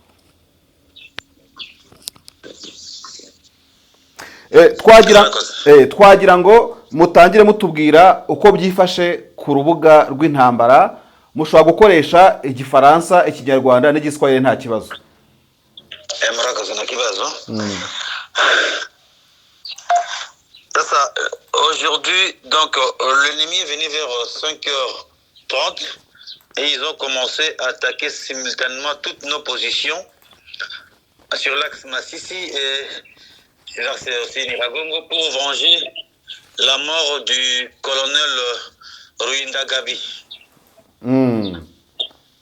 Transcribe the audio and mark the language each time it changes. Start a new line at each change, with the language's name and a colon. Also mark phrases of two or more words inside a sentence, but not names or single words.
Kinyarwanda: Twagira ngo mutangire mutubwira uko byifashe ku rubuga rw'intambara. Mushobora gukoresha igifaransa, ikinyarwanda n'igiswahili, nta kibazo. Murakoze, na kibazo.
French: Aujourd'hui, donc l'ennemi est venu vers 5h30 et ils ont commencé à attaquer simultanément toutes nos positions sur l'axe Massissi et l'axe aussi Niragongo pour venger la mort du colonel Ruinda Gabi.